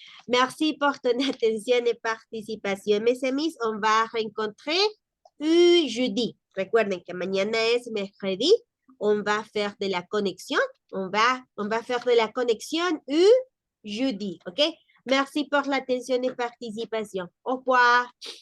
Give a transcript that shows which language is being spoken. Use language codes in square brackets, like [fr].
[fr] Merci pour ton attention et participation, mes amis. On va rencontrer jeudi. [es] Recuerden que mañana es mercredi. [fr] On va faire de la connexion. On va faire de la connexion jeudi. OK? Merci pour l'attention et participation. Au revoir.